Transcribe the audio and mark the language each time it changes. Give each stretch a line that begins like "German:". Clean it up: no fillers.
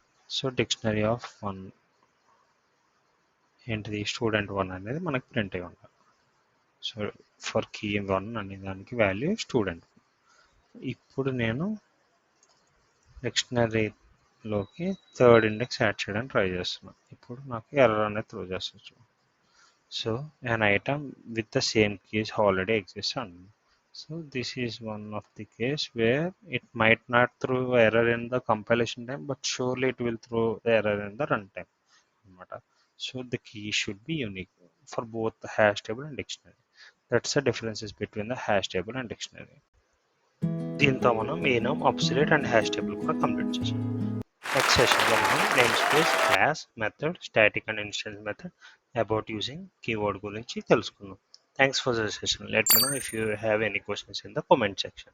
Telugu: So dictionary of 1 ఏంటిది, student 1 అనేది మనకి ప్రింట్ అయి ఉండాలి.
English: So for key 1 అనే దానికి value student.
Telugu: ఇప్పుడు నేను డిక్షనరీలోకి థర్డ్ ఇండెక్స్ యాడ్ చేయడానికి ట్రై చేస్తున్నాను. ఇప్పుడు నాకు ఎర్రర్ అనేది త్రో చేస్తుంది.
English: So an item with the same keys already exists on. So this is one of the case where it might not throw error in the compilation time, but surely it will throw the error in the runtime. So the key should be unique for both the hash table and dictionary. That's the differences between the hash table and dictionary. దీంతో మనం enum, obsolete and hash table కూడా complete చేసాం. Next సెషన్లో మనం name space, class, method, static and instance method, about using keyword గురించి తెలుసుకుందాం. Thanks for the session. Let me know if you have any questions in the comment section.